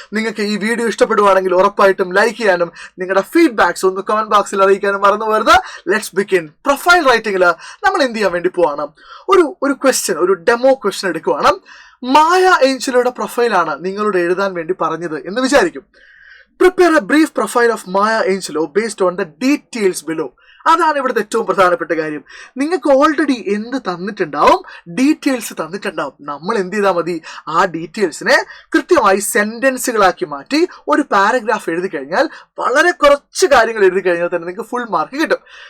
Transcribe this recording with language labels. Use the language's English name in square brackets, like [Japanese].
[Malayalam] നിങ്ങൾക്ക് ഈ വീഡിയോ ഇഷ്ടപ്പെടുവാണെങ്കിൽ ഉറപ്പായിട്ടും ലൈക്ക് ചെയ്യാനും നിങ്ങളുടെ ഫീഡ്ബാക്സ് ഒന്ന് കമന്റ് ബോക്സിൽ അറിയിക്കാനും മറന്നു പോകരുത്. [English] Let's begin. [Malayalam] പ്രൊഫൈൽ റൈറ്റിംഗിൽ നമ്മൾ എന്ത് ചെയ്യാൻ വേണ്ടി പോവാണ്, ഒരു ക്വസ്റ്റ്യൻ, ഒരു ഡെമോ ക്വസ്റ്റ്യൻ എടുക്കുവാണ്. മായ ഏഞ്ചലോയുടെ പ്രൊഫൈലാണ് നിങ്ങളോട് എഴുതാൻ വേണ്ടി പറഞ്ഞത് എന്ന് വിചാരിക്കും. [English] Prepare a brief profile of Maya Angelou based on the details below. [Malayalam] അതാണ് ഇവിടുത്തെ ഏറ്റവും പ്രധാനപ്പെട്ട കാര്യം. നിങ്ങൾക്ക് ഓൾറെഡി എന്ത് തന്നിട്ടുണ്ടാവും, ഡീറ്റെയിൽസ് തന്നിട്ടുണ്ടാവും. നമ്മൾ എന്ത് ചെയ്താൽ മതി, ആ ഡീറ്റെയിൽസിനെ കൃത്യമായി സെന്റൻസുകളാക്കി മാറ്റി ഒരു പാരഗ്രാഫ് എഴുതി കഴിഞ്ഞാൽ, വളരെ കുറച്ച് കാര്യങ്ങൾ എഴുതി കഴിഞ്ഞാൽ തന്നെ നിങ്ങൾക്ക് ഫുൾ മാർക്ക് കിട്ടും.